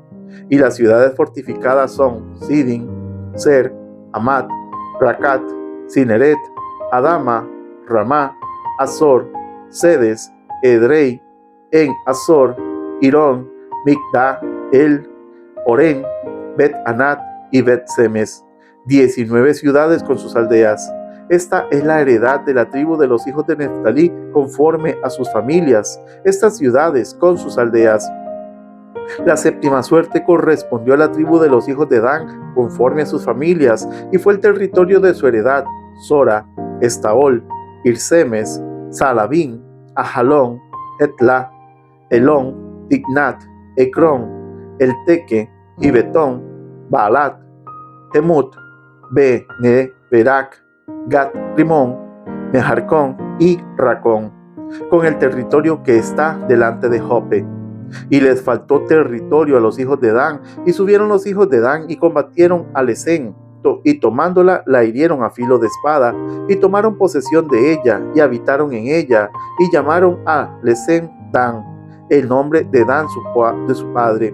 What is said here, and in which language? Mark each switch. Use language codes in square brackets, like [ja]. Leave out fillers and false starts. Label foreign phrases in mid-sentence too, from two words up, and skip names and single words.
[es] Y las ciudades fortificadas son Sidin, Ser, Amat, Racat, Cineret, Adama, Ramá, Azor, Sedes, Edrei, En Azor, Irón, Migda, El, Orén, Bet-Anat y Bet-Semes, 19 ciudades con sus aldeas. Esta es la heredad de la tribu de los hijos de Neftalí conforme a sus familias, estas ciudades con sus aldeas. La séptima suerte correspondió a la tribu de los hijos de Dan, conforme a sus familias, y fue el territorio de su heredad: Sora, Estaol, Irsemes, Salabín, Ajalón, Etla, Elón, Tignat, Ecrón, Elteque, Gibetón, Baalat, Temut, Berak, Gat Rimón, Mejarcón y Racón, con el territorio que está delante de Jope. Y les faltó territorio a los hijos de Dan, y subieron los hijos de Dan y combatieron a Lesén, y tomándola la hirieron a filo de espada, y tomaron posesión de ella, y habitaron en ella, y llamaron a Lesén Dan, el nombre de Dan de su padre.